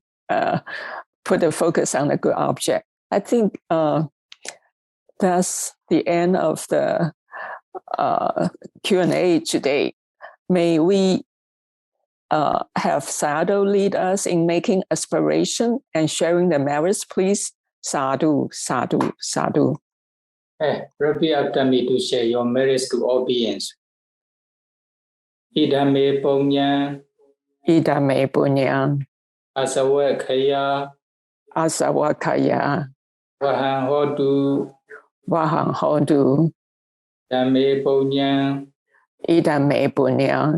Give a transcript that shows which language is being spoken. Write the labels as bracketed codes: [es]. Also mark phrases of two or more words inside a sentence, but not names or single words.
[en] Put the focus on the good object. I think that's the end of the Q&A today. May we have Sayadaw lead us in making aspiration and sharing the merits, please. [pi] Sadhu, sadhu, sadhu. [en] Repeat after me to share your merits to all beings. [pi] Idame punya. Idame punya. Asawakaya. Asawakaya. Vahang hodu. Vahang hodu. Idame punya. Idame punya.